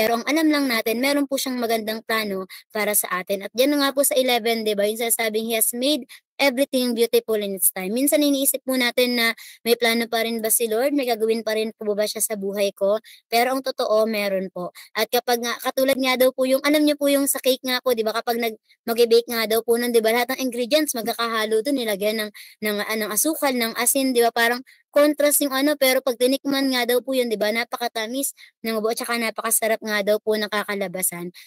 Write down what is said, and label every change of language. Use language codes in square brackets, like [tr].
[tl] Pero ang alam lang natin, meron po siyang magandang plano para sa atin. At yan na nga po sa 11, di ba? Yung sasabing [en] He has made everything beautiful in its time. [tl] Minsan iniisip po natin na may plano pa rin ba si Lord? May gagawin pa rin po ba siya sa buhay ko? Pero ang totoo, meron po. At kapag nga katulad nga daw po yung alam niyo po yung sa cake nga po 'di ba kapag magbe-bake nga daw po nun 'di ba lahat ng ingredients magkakahalo dun nilagyan ng asukal, ng asin 'di ba parang contrast yung pero 'pag tinikman nga daw po yun 'di ba napakatamis ng buo at saka napakasarap nga daw po ng kakalabasan.